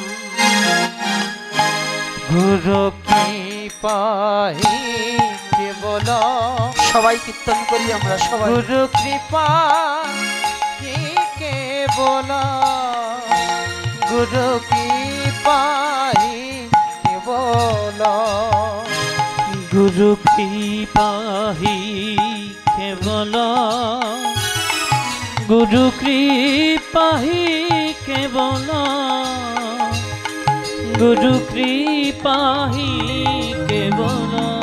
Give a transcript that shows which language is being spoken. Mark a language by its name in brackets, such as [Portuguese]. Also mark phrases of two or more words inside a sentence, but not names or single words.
[Sanskrit] गुरु कृपाहि केवल [Bangla] সবাই কীর্তন করি আমরা সবাই। [Sanskrit] गुरु कृपा हि केवल गुरु कृपा हि केवल गुरु कृपा हि केवल गुरु कृपा हि केवल गुरु कृपा हि केवल।